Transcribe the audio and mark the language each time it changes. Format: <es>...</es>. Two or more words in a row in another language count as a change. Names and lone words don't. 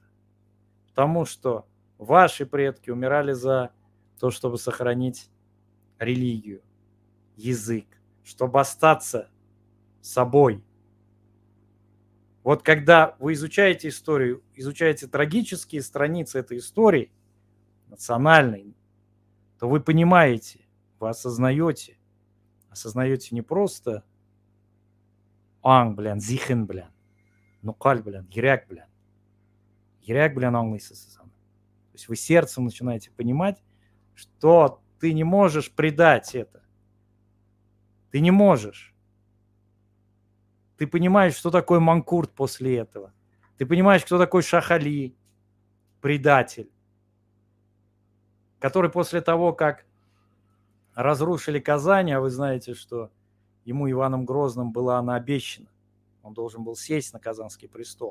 <ru>Потому что ваши предки умирали за то, чтобы сохранить религию, язык, чтобы остаться собой. Вот когда вы изучаете историю, изучаете трагические страницы этой истории, национальной, то вы понимаете, вы осознаете не просто</ru> <tt>зихен, нукаль, йөрәк белән аңлыйсыз.</tt> <ru>То есть вы сердцем начинаете понимать, что ты не можешь предать это. Ты не можешь. Ты понимаешь, что такое Манкурт после этого. Ты понимаешь, кто такой Шах-Али, предатель, который после того, как разрушили Казань, а вы знаете, что ему Иваном Грозным была она обещана, он должен был сесть на Казанский престол.</ru>